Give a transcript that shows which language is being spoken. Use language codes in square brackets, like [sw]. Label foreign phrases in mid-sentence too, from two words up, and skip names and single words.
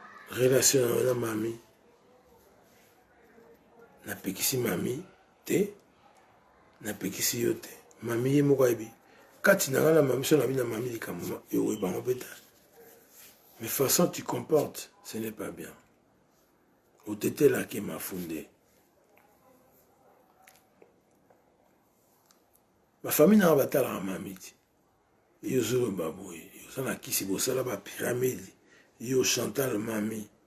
[ln] Relation na yo na mami. Napekisi mami te. Napekisi yo te. Mami ye moko ayebi. Kati na nga na mami, so na bi na mami likambo, yo oyebango mpe te. [fr] Mais façon tu comportes, ce n'est pas bien. [ln] Otetelaki mafunde. Bafamille na nga batalaka mami ti. Yo ozoloba boye, yo oza na kisi, bosala ba pyramide. Yo Chantal mami.